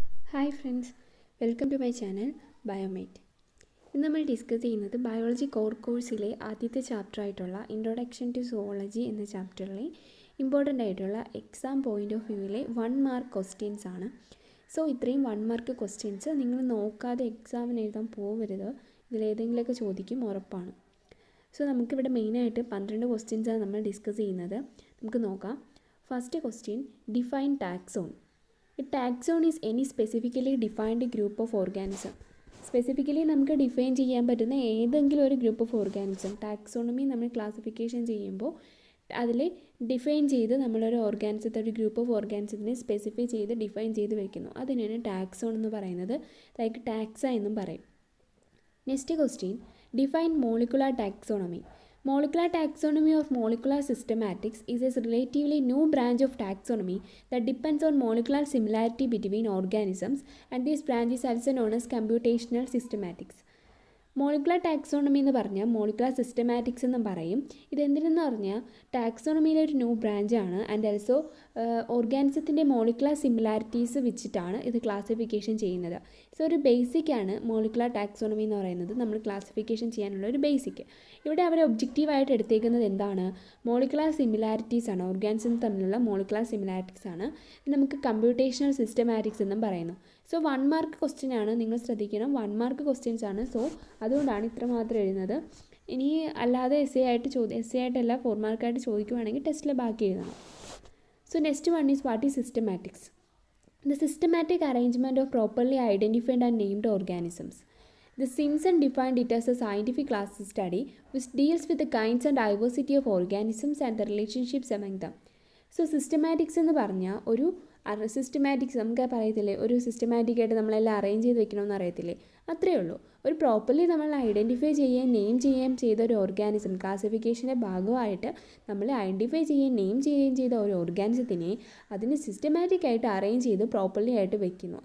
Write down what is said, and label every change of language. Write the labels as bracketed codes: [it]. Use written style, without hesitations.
[en] hi friends, welcome to my channel [ml] ബയോമേറ്റ്. ഇന്ന് നമ്മൾ discuss ചെയ്യുന്നത് ബയോളജി കോർ കോഴ്സിലെ ആദ്യത്തെ ചാപ്റ്ററായിട്ടുള്ള ഇൻട്രൊഡക്ഷൻ ടു സുവോളജി എന്ന ചാപ്റ്ററിലെ ഇമ്പോർട്ടൻ്റ് ആയിട്ടുള്ള exam point of വ്യൂവിലെ 1 mark questions ആണ്. സോ ഇത്രയും 1 മാർക്ക് ക്വസ്റ്റ്യൻസ് നിങ്ങൾ നോക്കാതെ എക്സാമിന് എഴുതാൻ പോകരുത്. ഇതിലേതെങ്കിലുമൊക്കെ ചോദിക്കും, ഉറപ്പാണ്. സോ നമുക്കിവിടെ മെയിനായിട്ട് 12 ക്വസ്റ്റ്യൻസാണ് നമ്മൾ ഡിസ്കസ് ചെയ്യുന്നത്. നമുക്ക് നോക്കാം. [en] First question, define taxon. A taxon is any specifically defined group of organism. [ml] Specifically നമുക്ക് ഡിഫൈൻ ചെയ്യാൻ പറ്റുന്ന ഏതെങ്കിലും ഒരു ഗ്രൂപ്പ് ഓഫ് ഓർഗാനിസം. ടാക്സോണമി നമ്മൾ ക്ലാസിഫിക്കേഷൻ ചെയ്യുമ്പോൾ അതിൽ ഡിഫൈൻ ചെയ്ത് നമ്മളൊരു ഓർഗാനിസത്തെ, ഒരു ഗ്രൂപ്പ് ഓഫ് ഓർഗാനിസത്തിനെ സ്പെസിഫൈ ചെയ്ത് ഡിഫൈൻ ചെയ്ത് വെക്കുന്നു. അതിനാണ് ടാക്സോൺ എന്ന് പറയുന്നത്. ലൈക്ക് ടാക്സ എന്നും പറയും. [en] Next question, define molecular taxonomy. Molecular taxonomy of molecular systematics is a relatively new branch of taxonomy that depends on molecular similarity between organisms, and this branch is also known as computational systematics. [ml] Molecular taxonomy എന്ന് പറഞ്ഞാൽ molecular systematics എന്നും പറയും. ഇതെന്തിനെന്ന് പറഞ്ഞാൽ ടാക്സോണമിയിലെ ഒരു new ബ്രാഞ്ചാണ്. [en] and also [ml] ഓർഗാനിസത്തിൻ്റെ molecular similarities വെച്ചിട്ടാണ് ഇത് classification ചെയ്യുന്നത്. So ഒരു ബേസിക്കാണ് മോളിക്കുലർ ടാക്സോണമി എന്ന് പറയുന്നത്, നമ്മൾ ക്ലാസിഫിക്കേഷൻ ചെയ്യാനുള്ള ഒരു ബേസിക്. ഇവിടെ അവർ ഒബ്ജക്റ്റീവായിട്ട് എടുത്തേക്കുന്നത് എന്താണ്? മോളിക്കുലർ സിമിലാരിറ്റീസ് ആണ്. ഓർഗാനിസം തമ്മിലുള്ള മോളിക്കുലർ സിമിലാരിറ്റീസ് ആണ്. നമുക്ക് കമ്പ്യൂട്ടേഷണൽ സിസ്റ്റമാറ്റിക്സ് എന്നും പറയുന്നു. സോ 1 മാർക്ക് ക്വസ്റ്റ്യൻ ആണ്, നിങ്ങൾ ശ്രദ്ധിക്കണം. 1 മാർക്ക് ക്വസ്റ്റ്യൻസ് ആണ്. സോ അതുകൊണ്ടാണ് ഇത്ര മാത്രം എഴുതുന്നത്. ഇനി അല്ലാതെ എസ് എ ആയിട്ടല്ല 4 മാർക്കായിട്ട് ചോദിക്കുവാണെങ്കിൽ ടെസ്റ്റിൽ ബാക്കി എഴുതണം. [en] So next one is, what is systematics? The systematic arrangement of properly identified and named organisms. The Simpson defined it as a scientific class study which deals with the kinds and diversity of organisms and the relationships among them. [ml] So systematics എന്ന് പറഞ്ഞാൽ ഒരു systematics നമുക്ക് പറയത്തില്ലേ, ഒരു സിസ്റ്റമാറ്റിക്കായിട്ട് നമ്മളെല്ലാം arrange ചെയ്ത് വെക്കണമെന്ന് അറിയത്തില്ലേ, അത്രയേ ഉള്ളൂ. ഒരു പ്രോപ്പർലി നമ്മൾ ഐഡൻറ്റിഫൈ ചെയ്യുകയും നെയിം ചെയ്യുകയും ചെയ്ത ഒരു ഓർഗാനിസം, ക്ലാസിഫിക്കേഷൻ്റെ ഭാഗമായിട്ട് നമ്മൾ ഐഡൻറ്റിഫൈ ചെയ്യുകയും നെയിം ചെയ്യുകയും ചെയ്ത ഒരു ഓർഗാനിസത്തിനെ അതിന് സിസ്റ്റമാറ്റിക്കായിട്ട് അറേഞ്ച് ചെയ്ത് പ്രോപ്പർലി ആയിട്ട് വെക്കുന്നു.